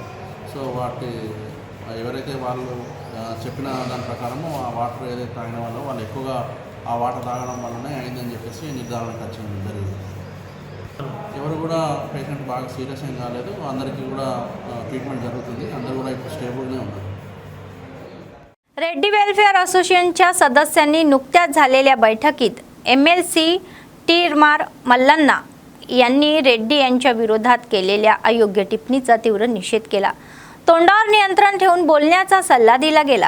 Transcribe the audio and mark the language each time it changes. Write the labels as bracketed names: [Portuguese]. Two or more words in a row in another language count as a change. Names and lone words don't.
[Telugu] సో ఎవరైతే వాళ్ళు చెప్పిన దాని ప్రకారము ఆ వాటర్ ఏదైతే తాగిన వాళ్ళు ఎక్కువగా ఆ వాటర్ తాగడం వల్లనే అయిందని చెప్పేసి నిర్ధారణకు వచ్చింది జరిగింది। ఎవరు కూడా పేషెంట్ బాగా సీరియస్ ఏం కాలేదు, అందరికీ కూడా ట్రీట్మెంట్ జరుగుతుంది, అందరూ కూడా ఇప్పుడు स्टेबलనే ఉన్నారు। [Marathi] रेड्डी वेलफेअर असोसिएशनच्या सदस्यांनी नुकत्याच झालेल्या बैठकीत MLC टीरमार मल्लन्ना यांनी रेड्डी यांच्या विरोधात केलेल्या अयोग्य टिप्पणीचा तीव्र निषेध केला। तोंडावर नियंत्रण ठेवून बोलण्याचा सल्ला दिला गेला।